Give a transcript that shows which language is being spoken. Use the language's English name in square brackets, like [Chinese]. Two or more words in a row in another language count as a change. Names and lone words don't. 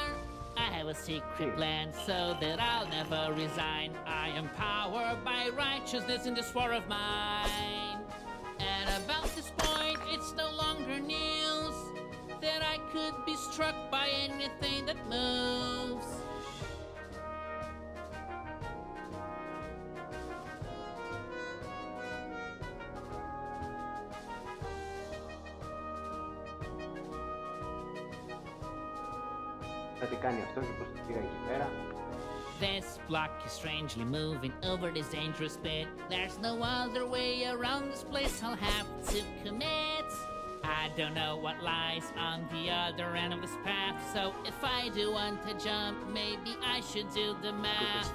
[English] I have a secret plan so that I'll never resign. I am powered by righteousness in this war of mine. And about this point, it's no longer news that struck by anything that moves. [Greek] Θα τι κάνει αυτό και πώς το πήγα εκεί πέρα. [English] This block is strangely moving over this dangerous bit. There's no other way around this place, I'll have to commit. I don't know what lies on the other end of this path, so if I do want to jump, maybe I should do the math.